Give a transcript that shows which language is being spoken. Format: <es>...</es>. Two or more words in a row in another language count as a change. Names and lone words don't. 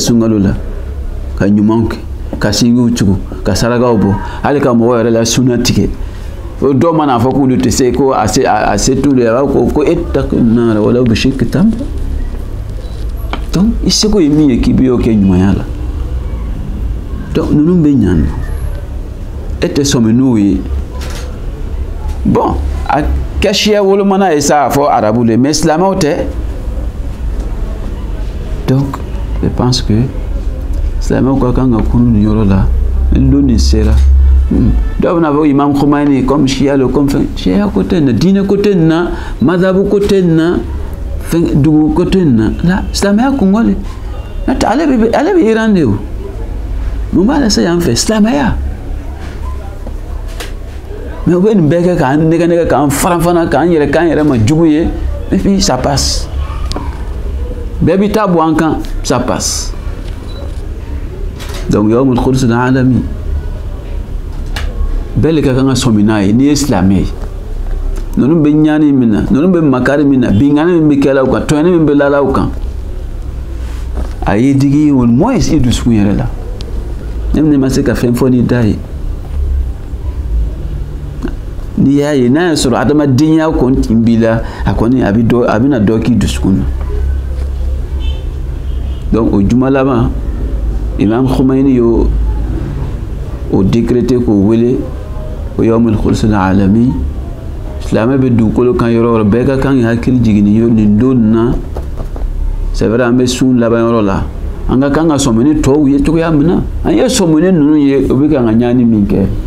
<bm>sunkalo la ka ɲumanw kɛ ka sinjiw tugu ka sarakaw bɔ hali ka mɔgɔ yɛrɛ la sunna tigɛ o dɔw mana fɔ k'olu tɛ se ko a se t'olu ye a b'a ko</bm> <ar>اتقوا النار ولو بشق تمرة</ar> <bm>donc i seko ye min ye k'i bɛ y'o kɛ ɲumanya la donc ninnu bɛ ɲan e tɛ sɔmi n'o ye bon a kɛ siya wolomana ye sa a fɔ arabu de mais silamɛw tɛ</bm> <fr>donc je pense que</fr> <bm>silamɛw ka kan ka kunu nin yɔrɔ la ni don nin sera dɔw bɛna fɔ imam Khomeini comme siya le comme fɛn siya ko tɛ nin na diinɛ ko tɛ nin na madhabu ko tɛ nin na fɛn dugu ko tɛ nin na la silamɛya kɔngɔ de n'o tɛ ale bɛ Iran de o mun b'a la se yan fɛ silamɛya mais u bɛ nin bɛɛ kɛ k'an nɛgɛ k'an fana k'an yɛrɛ ma jugu ye</bm> <fr>et puis ça passe</fr> <bm>bɛɛ bɛ taa bɔ an kan</bm> <fr>ça passe</fr> <bm>donc</bm> <ar>يوم القدس العالمي</ar> <bm>bɛɛ le ka kan ka sɔmi n'a ye n'i ye silamɛ ye ninnu bɛ ɲani min na ninnu bɛ makari min na binkani min bɛ kɛla u kan tɔɲɔni min bɛ lala u kan a y'i digi</bm> <fr>au moins</fr> <bm>i dusukun yɛrɛ la ne ma se ka fɛn fɔ n'i da ye n'i y'a ye n'a y'a sɔrɔ adamadenya kɔni tin b'i la a kɔni a bɛna dɔ k'i dusukun na donc o juma laban imam Khomeini y'o décrété k'o wele o</bm> <ar>يوم القدس العالمي</ar> <bm>silamɛ bɛ dugukolo kan yɔrɔ o yɔrɔ bɛɛ ka kan k'i hakili jigin nin don na</bm> <fr>c'est vrai</fr> <bm>an bɛ sun laban yɔrɔ la an ka kan ka sɔmi ni tɔw ye cogoya min na an ye sɔmi ni ninnu ye o bɛ kan ka ɲani min kɛ</bm>